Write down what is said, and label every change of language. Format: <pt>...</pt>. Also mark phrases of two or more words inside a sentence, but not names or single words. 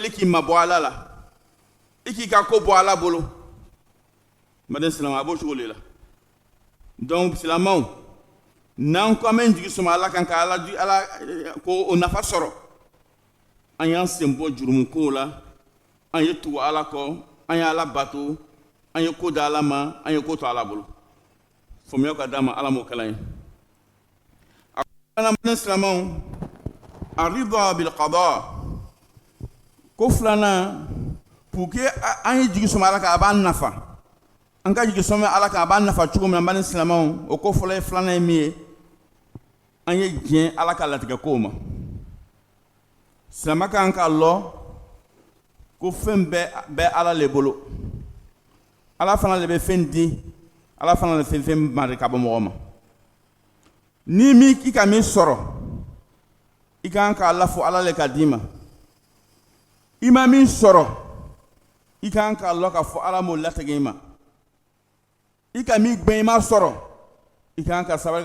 <bm>i k'i mabɔ ala la i k'i ka ko bɔ ala bolo bani silamɛw a b'o cogo de la donc silamɛw n'an ko an bɛ jigi sɔmɔ ala kan ka ala ko o nafa sɔrɔ an y'an sen bɔ jurumu kow la an ye tugu ala kɔ an ye ala bato an ye ko da ala ma an ye ko to ala bolo faamuya ka d'a ma ala m'o kɛla ye a ko bani silamɛw</bm> <ar>الرضا بالقضاء</ar> <bm>ko filanan</bm> <fr>pour que</fr> <bm>an ye jigi sɔmɛ ala kan a b'an nafa an ka jigi sɔmɛ ala kan a b'an nafa cogo min na bani silamɛw o ko fɔlɔ ye filanan ye min ye an ye diɲɛ ala ka latigɛ kow ma silamɛ kan k'a lɔ ko fɛn bɛɛ ala le bolo ala fana le bɛ fɛn di ala fana le fɛn mari ka bɔ mɔgɔ ma ni i ka min sɔrɔ i kan k'a lafɔ ala le ka d'i ma i ma min sɔrɔ i kan k'a lɔ k'a fɔ ala m'o latigɛ i ma i ka min gbɛn i ma sɔrɔ i kan ka sabali</bm>